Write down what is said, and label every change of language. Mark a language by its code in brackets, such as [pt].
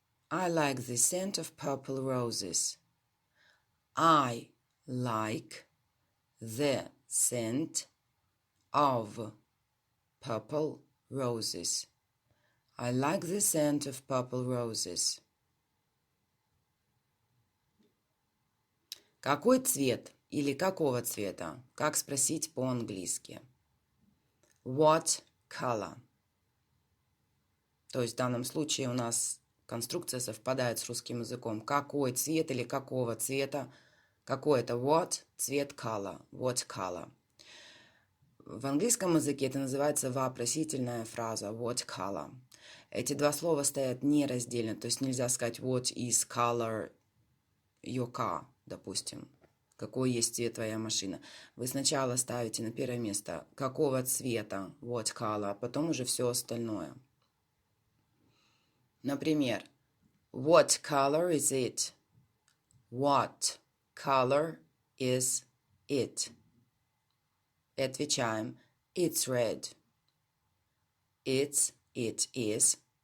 [en] I like the scent of purple roses. I like the scent of purple roses. I like the scent of purple roses. [ru] Какой цвет или какого цвета? Как спросить по-английски? [en] What color? [ru] То есть в данном случае у нас конструкция совпадает с русским языком. Какой цвет или какого цвета? Какой это what? Цвет color. [en] What color? [ru] В английском языке это называется вопросительная фраза [en] what color. [ru] Эти два слова стоят нераздельно, то есть нельзя сказать [en] what is color your car, [ru] допустим. Какой есть цвет твоя машина. Вы сначала ставите на первое место какого цвета [en] what color, [ru] а потом уже все остальное. Например, [en] what color is it? What color is it? [ru] И отвечаем [en] it's red. It's, it is.